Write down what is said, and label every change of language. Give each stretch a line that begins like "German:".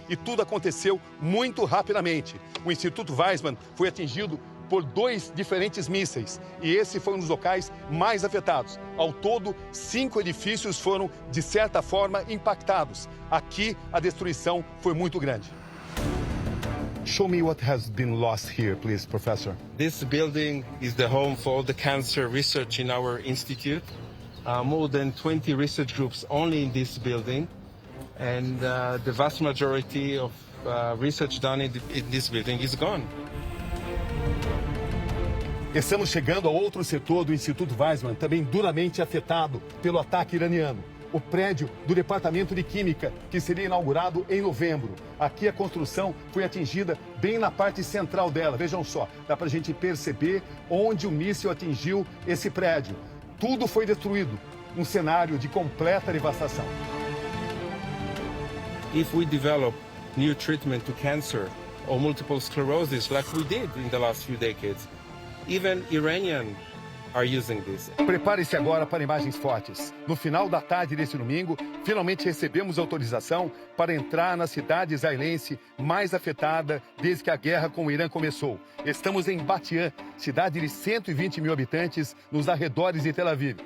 Portuguese: E tudo aconteceu muito rapidamente. O Instituto Weizmann foi atingido por 2 diferentes mísseis, e esse foi um dos locais mais afetados. Ao todo, 5 edifícios foram, de certa forma, impactados. Aqui, a destruição foi muito grande.
English: Show me what has been lost here, please, Professor. This building is the home for all the cancer research in our institute. More than 20 research groups only in this building, and the vast majority of research done in this building is gone.
Portuguese: Estamos chegando a outro setor do Instituto Weizmann, também duramente afetado pelo ataque iraniano. O prédio do Departamento de Química, que seria inaugurado em novembro. Aqui a construção foi atingida bem na parte central dela. Vejam só, dá para a gente perceber onde o míssil atingiu esse prédio. Tudo foi destruído. Um cenário de completa devastação.
English: If we develop new treatment to cancer or multiple sclerosis like we did in the last few decades, even Iranians are using this.
Portuguese: Prepare-se agora para imagens fortes. No final da tarde deste domingo, finalmente recebemos autorização para entrar na cidade israelense mais afetada desde que a guerra com o Irã começou. Estamos em Bat Yam, cidade de 120 mil habitantes nos arredores de Tel Aviv.